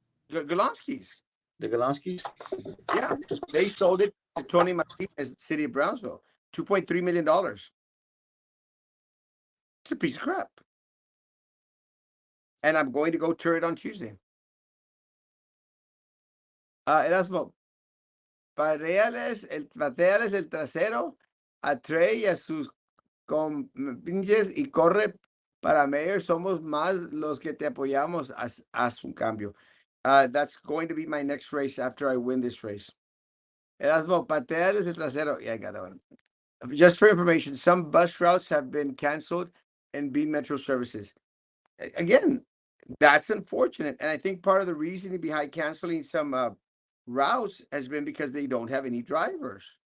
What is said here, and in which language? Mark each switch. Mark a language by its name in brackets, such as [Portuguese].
[English] Golonskis. The Golanskis? Yeah, they sold it to Tony Martinez, the city of Brownsville, $2.3 million. It's a piece of crap, and I'm going to go tour it on Tuesday. [Spanish] Erasmo, pateales el trasero a Trey y a sus compinches y corre para mayor. Somos más los que te apoyamos. Haz un cambio. [English] That's going to be my next race after I win this race. Erasmo, [Spanish] pateales el trasero. [English] Yeah, I got that one. Just for information, some bus routes have been canceled and B Metro services. Again, that's unfortunate. And I think part of the reasoning behind canceling some routes has been because they don't have any drivers.